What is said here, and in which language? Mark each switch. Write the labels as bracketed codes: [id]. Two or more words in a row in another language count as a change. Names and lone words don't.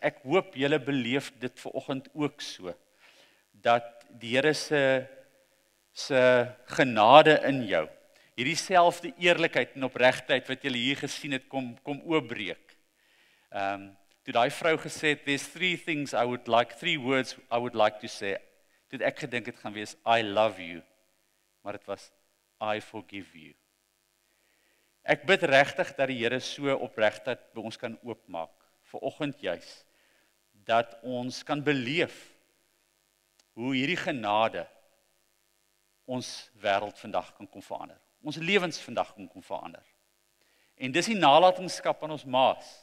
[af] Ek hoop julle beleef dit vanoggend ook so, dat die Here se genade in jou hierdie selfde eerlikheid en opregtheid wat julle hier gesien het kom oopbreek. Toe daai vrou gesê het, [en] there's three words I would like to say. [af] Toe ek gedink het gaan wees, [en] I love you. [af] Maar dit was, [en] I forgive you. [af] Ek bid regtig dat die Here so opregtheid by ons kan oopmaak, vanoggend juis, dat ons kan beleef hoe hierdie genade ons wêreld vandag kan verander. Ons lewens vandag kan verander. En dis die nalatenskap aan ons maas.